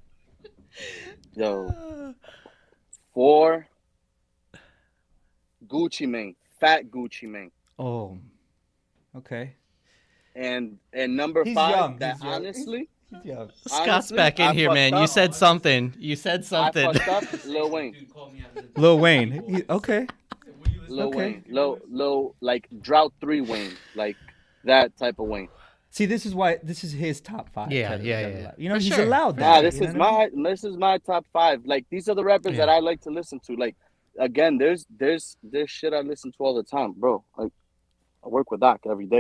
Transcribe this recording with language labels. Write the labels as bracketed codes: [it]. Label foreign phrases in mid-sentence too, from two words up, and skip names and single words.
[en] Yo, 4, Gucci Mane, Fat Gucci Mane. Oh, okay. And number He's 5, young. that He's young. honestly, Yeah. Scott's honestly, back in I here, fucked man. You up. said something. I fucked up. Lil Wayne. Lil Wayne. Okay. Lil Okay. Wayne. Lil, like Drought 3 Wayne. Like that type of Wayne. See, this is his top 5. Yeah. You know, For he's sure. allowed Nah, that. this is my top 5. Like, these are the rappers that I like to listen to. Like, again, there's shit I listen to all the time, bro. Like, I work with Doc every day.